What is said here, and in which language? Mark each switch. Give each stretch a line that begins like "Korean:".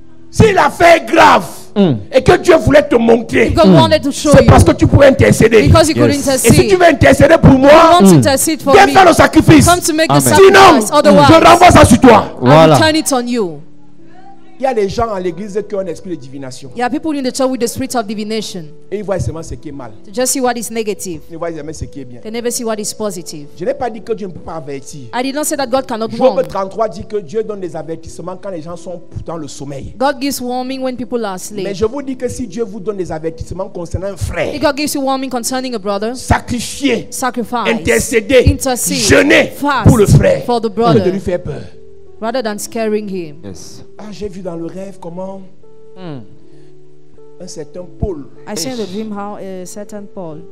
French: Si l'affaire est grave et que Dieu voulait te montrer,
English: God wanted to show
French: c'est
English: you
French: parce que tu pourrais intercéder.
English: because He could Yes.
French: Et si
English: intercede.
French: tu veux intercéder pour
English: He
French: moi,
English: wants to intercede for
French: viens
English: me.
French: faire le sacrifice.
English: Come to make the Amen. sacrifice.
French: Sinon,
English: Otherwise,
French: je renvoie ça sur toi.
English: I'll
French: Voilà.
English: turn it on you.
French: Il y a des gens à l'église qui ont un esprit de divination.
English: There are people in the church with the spirit of divination.
French: Et ils voient seulement ce qui est mal.
English: To just see what is negative.
French: Ils ne voient jamais ce qui est bien.
English: They never see what is positive.
French: Je n'ai pas dit que Dieu ne peut pas avertir.
English: I did not say that God cannot
French: Job
English: warn.
French: 33 dit que Dieu donne des avertissements quand les gens sont dans le sommeil.
English: God gives warning when people are
French: Mais
English: asleep.
French: je vous dis que si Dieu vous donne des avertissements concernant un frère,
English: If God gives you warning concerning a brother,
French: sacrifier,
English: sacrifice,
French: intercéder,
English: intercede,
French: jeûner
English: fast
French: pour le frère,
English: for the
French: au lieu
English: brother,
French: de lui faire peur.
English: rather than scaring him. Yes.
French: Ah, j'ai vu dans le rêve comment un certain Paul
English: I saw in the dream how a certain Paul